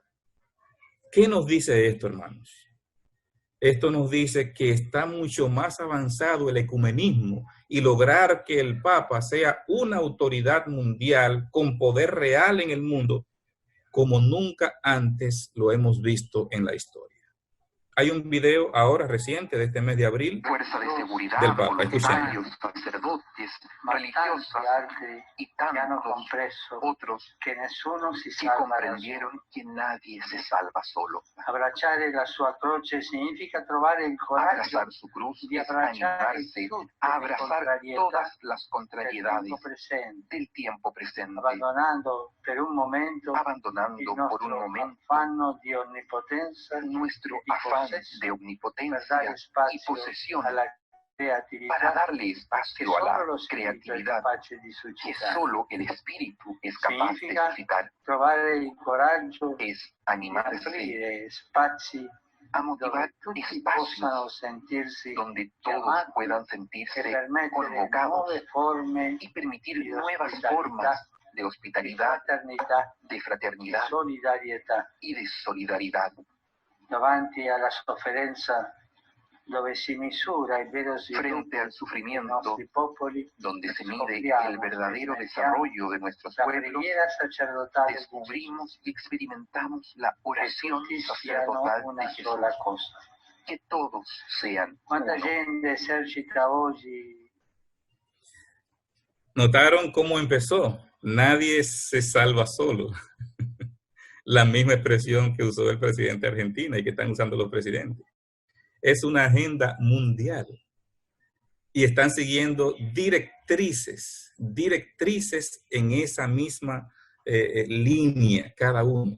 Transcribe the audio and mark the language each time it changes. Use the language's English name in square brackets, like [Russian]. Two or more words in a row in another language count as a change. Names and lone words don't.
[Spanish] ¿Qué nos dice esto, hermanos? Esto nos dice que está mucho más avanzado el ecumenismo y lograr que el Papa sea una autoridad mundial con poder real en el mundo como nunca antes lo hemos visto en la historia. Hay un video ahora reciente de este mes de abril fuerza de seguridad, del Papa. voluntarios, sacerdotes, religiosos y tantos otros que comprendieron que nadie se salva solo. [Italian] Abbracciare la sua croce significa trovare il coraggio [Spanish] Abrazar su cruz [Italian] di [Spanish] es [Italian] abbracciare [Spanish] animarse [Italian] tutte [Spanish] a [Italian] le [Spanish] abrazar [Italian] contrarietà [Spanish] todas las contrariedades del tiempo presente, [Italian] abbandonando per un momento [Spanish] abandonando [Italian] il [Spanish] por [Italian] nostro [Spanish] un momento [Italian] affanno di onnipotenza [Spanish] nuestro [Italian] e di [Spanish] afán [Italian] possesso, [Spanish] de [Italian] per [Spanish] omnipotencia [Italian] dare [Spanish] y [Italian] spazio [Spanish] posesión, [Italian] alla creatività [Spanish] para darle [Italian] che [Spanish] espacio a la [Italian] solo lo spirito è [Spanish] creatividad [Italian] capace di [Spanish] que [Italian] suscitare. [Spanish] solo el espíritu es capaz de [Italian] Significa [Spanish] suscitar. [Italian] trovare il coraggio [Spanish] Es [Italian] di [Spanish] animarse [Italian] aprire spazi [Spanish] a motivar [Italian] tutti [Spanish] espacios [Italian] possano sentirsi [Spanish] donde todos [Italian] chiamati [Spanish] puedan [Italian] e [Spanish] sentirse [Italian] permettere [Spanish] convocados [Italian] nuove forme [Spanish] y permitir [Italian] di [Spanish] nuevas [Italian] ospitalità, [Spanish] formas de [Italian] di [Spanish] hospitalidad, [Italian] fraternità, [Spanish] de [Italian] di [Spanish] fraternidad [Italian] solidarietà. [Spanish] y de solidaridad. [Italian] Davanti alla sofferenza dove si misura il vero sviluppo [Spanish] Frente al [Italian] dei [Spanish] sufrimiento, [Italian] nostri popoli, [Spanish] donde se mide [Italian] scopriamo, [Spanish] el verdadero [Italian] sperimentiamo [Spanish] desarrollo de nuestros [Italian] la [Spanish] pueblos, [Italian] preghiera sacerdotale di [Spanish] descubrimos y experimentamos la [Italian] Gesù, che [Spanish] oración [Italian] tutti siano [Spanish] sacerdotal de [Italian] una [Spanish] Jesús. [Italian] sola cosa. [Spanish] Que todos sean [Italian] Quanta [Spanish] uno. [Italian] gente esercita oggi [Spanish] ¿Notaron cómo empezó? Nadie se salva solo. La misma expresión que usó el presidente de Argentina y que están usando los presidentes. Es una agenda mundial. Y están siguiendo directrices en esa misma línea cada uno.